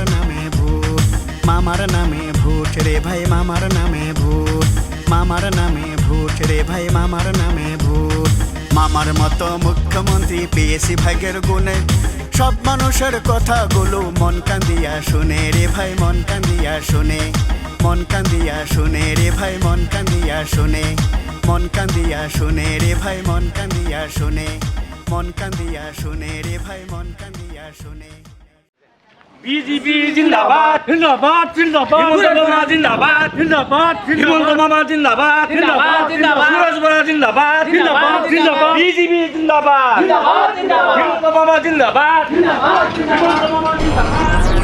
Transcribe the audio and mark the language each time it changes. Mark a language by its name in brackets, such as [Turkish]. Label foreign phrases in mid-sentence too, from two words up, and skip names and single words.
[Bangla] নামে ভোট মামার নামে ভোট রে ভাই মামার নামে ভোট মামার নামে ভোট রে ভাই মামার নামে ভোট মামার মতো মুখ্যমন্ত্রী পেয়েছি ভাগ্যের গুণে সব মানুষের কথাগুলো মন কান্দিয়া শুনে রে ভাই মন কান্দিয়া শুনে মন কান্দিয়া শুনে রে ভাই মন কান্দিয়া শুনে মন কান্দিয়া শুনে রে ভাই মন কান্দিয়া শুনে মন কান্দিয়া শুনে রে ভাই মন কান্দিয়া শুনে বিজেপি জিন্দাবাদ জিন্দাবাদ জিন্দাবাদ হিমন্ত মামা জিন্দাবাদ জিন্দাবাদ হিমন্ত মামা জিন্দাবাদ জিন্দাবাদ, জিন্দাবাদ। সুরজ বরা জিন্দাবাদ জিন্দাবাদ, জিন্দাবাদ। বিজেপি জিন্দাবাদ জিন্দাবাদ, জিন্দাবাদ। হিমন্ত মামা জিন্দাবাদ জিন্দাবাদ, জিন্দাবাদ। হিমন্ত মামা জিন্দাবাদ